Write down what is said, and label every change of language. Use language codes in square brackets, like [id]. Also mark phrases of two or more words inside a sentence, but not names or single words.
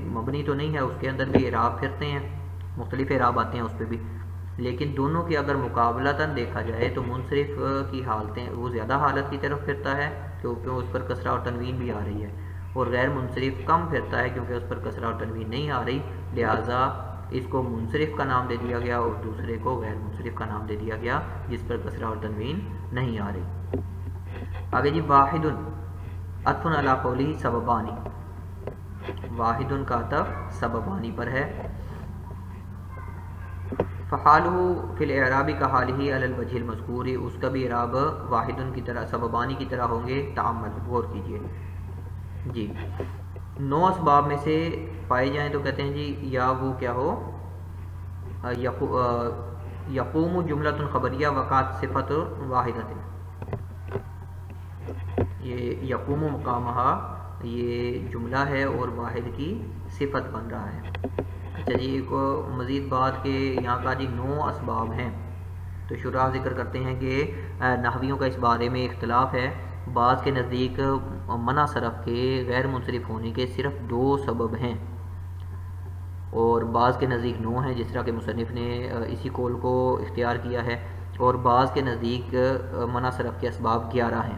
[ur] مبنی تو نہیں ہے، اس کے اندر بھی اعراب پھرتے ہیں، مختلف اعراب آتے ہیں اس پر بھی، لیکن دونوں کی اگر مقابلتاً دیکھا جائے تو منصرف کی حالتیں وہ زیادہ حالت کی طرف پھرتا ہے کیونکہ اس پر کسرہ اور تنوین بھی آ رہی ہے، اور غیر منصرف کم پھرتا ہے کیونکہ اس پر کسرہ اور تنوین نہیں آ رہی، لہٰذا اس کو منصرف کا نام دے دیا گیا اور دوسرے کو غیر منصرف کا نام دے دیا گیا جس پر کسرہ اور تنوین نہیں آ رہی. آگے جی, [ar] واحد عطف على قوله سببان, [ur] واحد کا عطف سببانی پر ہے. [ar] فحاله في الإعراب كحاله على الوجه المذكور, [ur] اس کا بھی اعراب واحد کی طرح سببانی کی طرح ہوں گے، تأمل غور کیجیے جی. 9 اسباب میں سے پائے جائیں تو کہتے ہیں جی یا وہ کیا ہو, [ar] يقوم جملة خبرية وقعت صفة واحدة, [ur] ये [ar] يقوم مقامها [ur] یہ جملہ ہے اور واحد کی صفت بن رہا ہے. اچھا جی، ایک مزید بات کہ یہاں کا جی 9 اسباب ہیں، تو شراح ذکر کرتے ہیں کہ نحویوں کا اس بارے میں اختلاف ہے. بعض کے نزدیک منع صرف کے غیر منصرف ہونے کے صرف 2 سبب ہیں، اور بعض کے نزدیک 9 ہیں، جس طرح کہ مصنف نے اسی قول کو اختیار کیا ہے، اور بعض کے نزدیک منع صرف کے اسباب 11 ہیں.